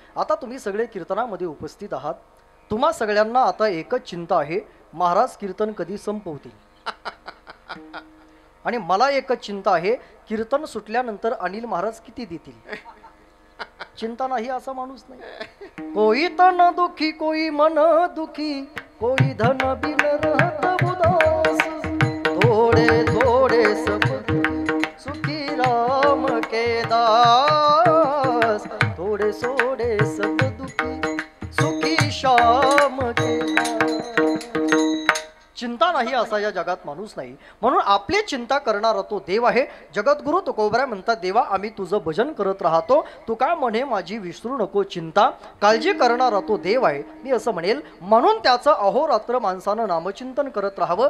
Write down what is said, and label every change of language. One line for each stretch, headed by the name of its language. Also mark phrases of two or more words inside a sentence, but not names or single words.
Marathi: आता तुम्ही सगळे कीर्तनामध्ये उपस्थित आहात. तुम्हा सगळ्यांना आता एकच चिंता आहे, महाराज कीर्तन कधी संपवतील. आणि मला एकच चिंता आहे, कीर्तन सुटल्यानंतर अनिल महाराज किती देतील. चिंता नाही असा माणूस नाही.
Hindi: कोई तन दुखी कोई मन दुखी, कोई धन बिन रहत उदास. थोडे थोडे सब सुखी राम के दास. थोडे थोडे सब दुखी सुखी श्याम के दास.
Marathi: चिंता नाही असा या जगात माणूस नाही, म्हणून आपली चिंता करणारा तो देव आहे. जगद्गुरु तुकोबरा म्हणतात, देवा आम्ही तुझं भजन करत राहतो, तू काय म्हणे माझी विसरू नको चिंता. काळजी करणारा तो देव आहे मी असं म्हणेल. म्हणून त्याचं अहोरात्र माणसानं नामचिंतन करत राहावं.